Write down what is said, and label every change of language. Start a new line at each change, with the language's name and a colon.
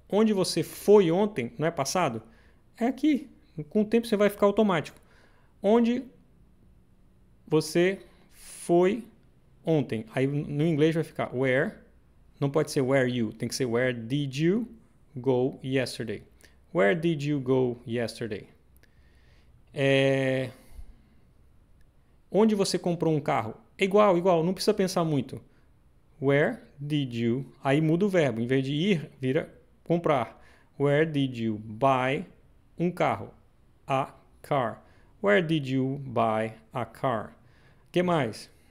Portuguese: Onde você foi ontem, não é passado? É aqui. Com o tempo, você vai ficar automático. Onde você foi ontem. Aí, no inglês, vai ficar where. Não pode ser where you, tem que ser
English: where did you go yesterday? Where did you go yesterday?
Portuguese: Onde você comprou um carro? Igual, não precisa pensar muito.
English: Where did you...
Portuguese: Aí muda o verbo, em vez de ir, vira comprar.
English: Where did you buy
Portuguese: um carro?
English: A car. Where did you buy a car?
Portuguese: O que mais?